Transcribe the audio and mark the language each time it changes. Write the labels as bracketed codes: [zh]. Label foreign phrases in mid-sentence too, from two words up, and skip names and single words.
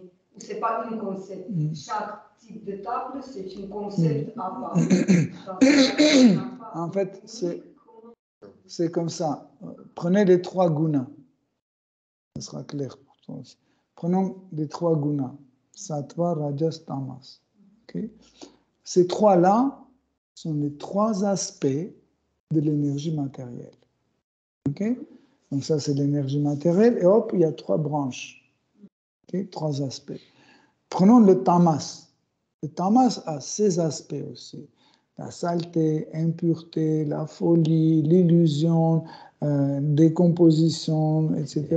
[fr] Ou c'est pas un concept. Chaque type de table, c'est un concept à part. En fait, c'est comme ça. Prenez les 3 gunas. Ce sera clair pour toi aussi. Prenons les 3 gunas. Sattva, rajas, tamas. Okay? Ces trois-là sont les trois aspects de l'énergie matérielle. Ok? Donc ça, c'est l'énergie matérielle. Et hop, il y a trois branches. Ok? Trois aspects. Prenons le tamas. Le tamas a ces aspects aussi. La saleté, impureté, la folie, l'illusion, décomposition, etc.